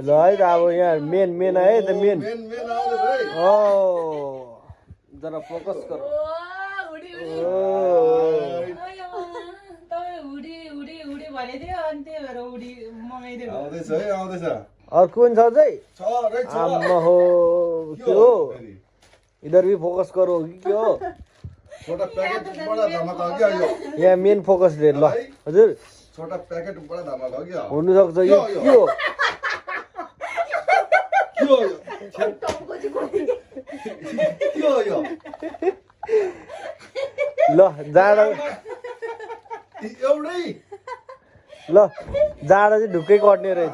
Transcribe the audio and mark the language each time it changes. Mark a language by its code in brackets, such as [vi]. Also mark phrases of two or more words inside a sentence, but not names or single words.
[ne] ल है त अब यहाँ मेन आयो है त मेन ओ जरा फोकस गर तपाईँ हुडी भनेथ्यो अनि त्यही भएर हुडी मगाइदिएको आउँदैछ अर्को पनि छ चाहिँ आम्मा हो के हो [hi] इधर भी फोकस करो [ne] कि के हो [hi] छोटा पैकेट बड़ा धमाका हो गया यो [ne] यहाँ [en] main focus [ne] दे ल हजुर [hi] छोटा पैकेट बड़ा धमाका हो गया [ne] हुनु सक्छ यो के हो के हो यो ल जाडो एउटै ल जाडो चाहिँ ढुक्कै कट्ने रहेछ